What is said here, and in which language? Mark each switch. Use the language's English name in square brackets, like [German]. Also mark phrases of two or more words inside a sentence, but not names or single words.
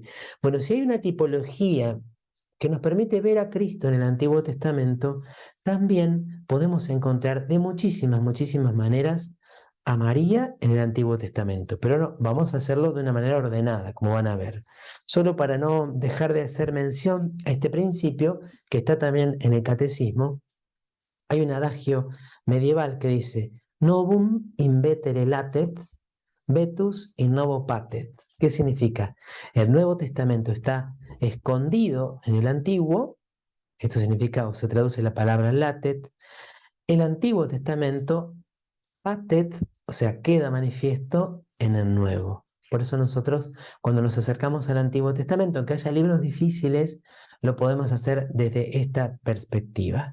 [Spanish] Bueno, si hay una tipología que nos permite ver a Cristo en el Antiguo Testamento, también podemos encontrar de muchísimas, muchísimas maneras a María en el Antiguo Testamento, pero no, vamos a hacerlo de una manera ordenada, como van a ver. Solo para no dejar de hacer mención a este principio, que está también en el Catecismo, hay un adagio medieval que dice, [Latin] novum invetere latet, vetus in novo patet. [Spanish] ¿Qué significa? El Nuevo Testamento está escondido en el Antiguo, esto significa o se traduce la palabra latet, el Antiguo Testamento patet, o sea, queda manifiesto en el Nuevo. Por eso nosotros, cuando nos acercamos al Antiguo Testamento, aunque haya libros difíciles, lo podemos hacer desde esta perspectiva.